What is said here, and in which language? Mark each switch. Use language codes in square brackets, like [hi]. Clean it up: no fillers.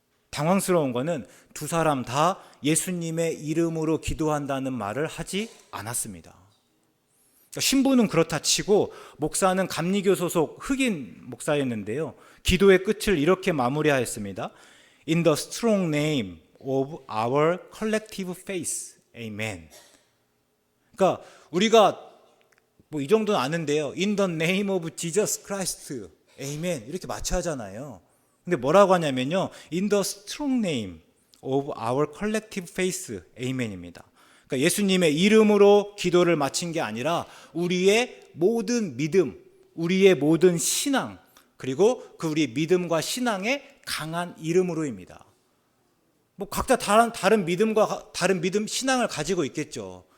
[ko] 당황스러운 거는 두 사람 다 예수님의 이름으로 기도한다는 말을 하지 않았습니다. 신부는 그렇다 치고 목사는 감리교 소속 흑인 목사였는데요. 기도의 끝을 이렇게 마무리하였습니다. [en] In the strong name of our collective faith. Amen. [ko] 그러니까 우리가 이 정도는 아는데요. [en] In the name of Jesus Christ. [ko] Amen. 이렇게 마취하잖아요. 근데 뭐라고 하냐면요. [en] In the strong name of our collective faith. [ko] Amen입니다. 그러니까 예수님의 이름으로 기도를 마친 게 아니라 우리의 모든 믿음, 우리의 모든 신앙, 그리고 그 우리 믿음과 신앙의 강한 이름으로입니다. 각자 다른 믿음과 다른 믿음, 신앙을 가지고 있겠죠.